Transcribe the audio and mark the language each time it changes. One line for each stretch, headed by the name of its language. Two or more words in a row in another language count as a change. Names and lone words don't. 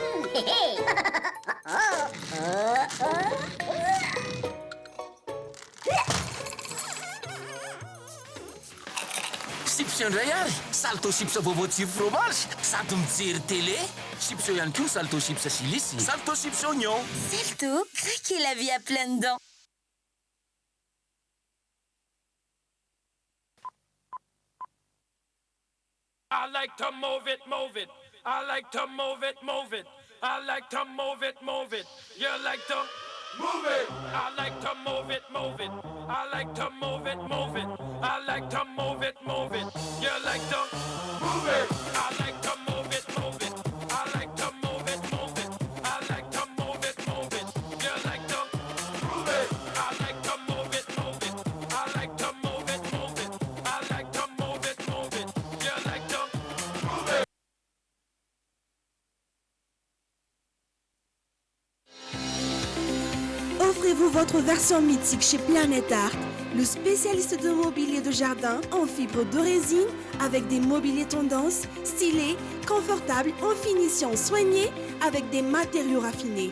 Malagasy: Sipsio indray ary salto chips vovoatsiro fromage sady mijery télé. Sipsio ihany koa salto chips silisy. Salto chips oignon.
French: Salto, craquez la vie à pleines dents.
English: I like to move it, move it. I like to move it, move it. I like to move it, move it. You like to move it. I like to move it, move it. I like to move it, move it. I like to move it, move it. You like to move it. I like to move it, move it. I like to move it, move it. I like to move it, move it. You like to move it. I like to move it, move it. I like to move it, move it. I like to move it, move it. You like to move it.
French: Offrez-vous votre version mythique chez Planète Art, le spécialiste de mobilier de jardin en fibre de résine avec des mobiliers tendance, stylés, confortables, en finition soignée avec des matériaux raffinés.